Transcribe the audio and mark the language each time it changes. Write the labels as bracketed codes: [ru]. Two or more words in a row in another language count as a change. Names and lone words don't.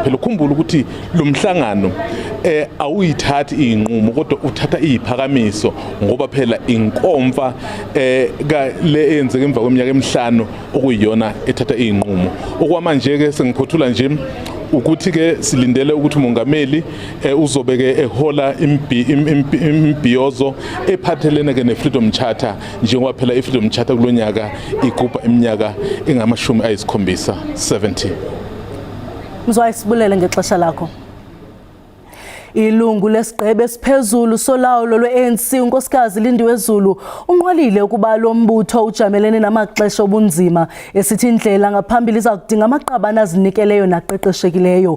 [zu] Phela ukhumbula ukuthi lumhlangano awuyithathi inqumo kodwa uthatha iziphakamiso, ngoba phela inkomfa le eyenzeke emva kweminyaka emihlanu okuyiyona ethatha izinqumo. Okwamanje ke sengiphothula nje ukuthi ke silindele ukuthi umongameli uzobe ke ehola imbhiyozo ephathelene ke ne-Freedom Charter, njengoba phela i-Freedom Charter kulonyaka igubha iminyaka engama-70. [xh] Mzwayisibulele ngexesha lakho. Ilungu lesigqebe esiphezulu solawulo lwe-ANC unkosikazi Lindiwe Zulu unqwalile ukuba lo mbutho ujamelene namaxesha obunzima, esithi indlela ngaphambili iza kudinga amaqabane azinikeleyo naqeqeshekileyo.